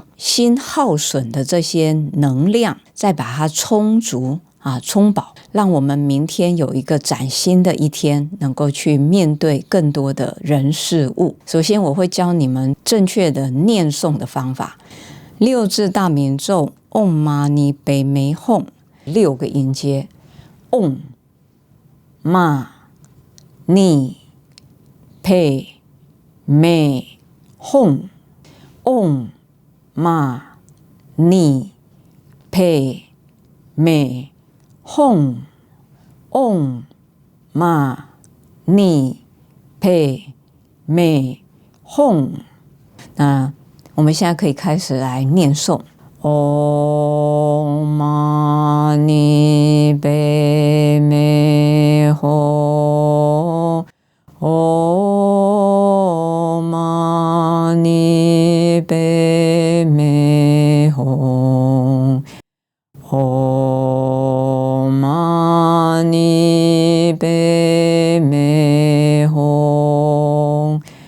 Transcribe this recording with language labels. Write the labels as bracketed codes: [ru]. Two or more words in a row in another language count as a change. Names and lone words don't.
[zh] 心耗损的这些能量再把它充足充饱，让我们明天有一个崭新的一天，能够去面对更多的人事物。首先我会教你们正确的念诵的方法。六字大明咒 [sa] ॐ मणि पद्मे हूँ [zh] 6 个音阶 [sa] ॐ मणि पद्मे हूँ ॐ मणि पद्मे हूँ ॐ मणि पद्मे हूँ. [zh] 那我们现在可以开始来念诵 [sa] ॐ मणि पद्मे हूँ ॐ मणि पद्मे हूँ ॐ मणि पद्मे हूँ